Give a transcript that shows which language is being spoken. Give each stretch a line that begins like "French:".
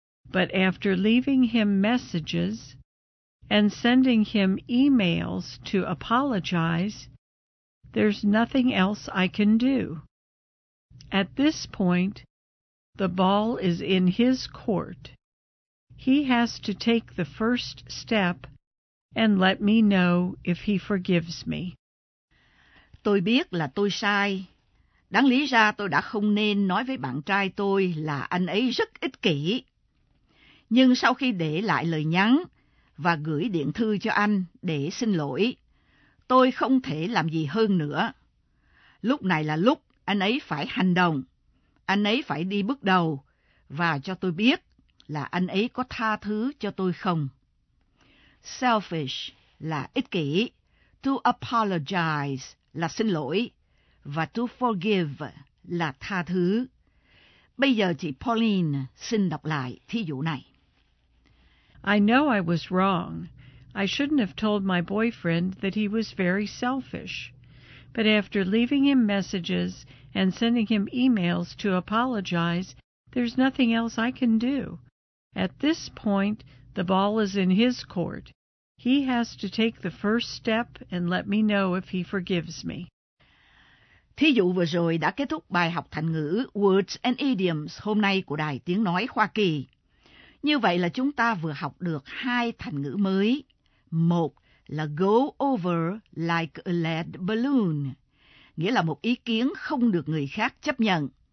English: but after leaving him messages and sending him emails to apologize, there's nothing else I can do. At this point, the ball is in his court. He has to take the first step and let me know if he forgives me.
Vietnamese: Tôi biết là tôi sai. Đáng lý ra tôi đã không nên nói với bạn trai tôi là anh ấy rất ích kỷ. Nhưng sau khi để lại lời nhắn và gửi điện thư cho anh để xin lỗi, tôi không thể làm gì hơn nữa. Lúc này là lúc anh ấy phải hành động. Anh ấy phải đi bước đầu và cho tôi biết là anh ấy có tha thứ cho tôi không. Selfish là ích kỷ. To apologize là xin lỗi. Và to forgive là tha thứ. Bây giờ chị Pauline xin đọc lại thí dụ này.
English: I know I was wrong. I shouldn't have told my boyfriend that he was very selfish. But after leaving him messages and sending him emails to apologize, there's nothing else I can do. At this point, the ball is in his court. He has to take the first step and let me know if he forgives me.
Vietnamese: Thí dụ vừa rồi đã kết thúc bài học thành ngữ Words and Idioms hôm nay của Đài Tiếng Nói Hoa Kỳ. Như vậy là chúng ta vừa học được hai thành ngữ mới. Một là
English: go over like a lead balloon,
Vietnamese: nghĩa là một ý kiến không được người khác chấp nhận.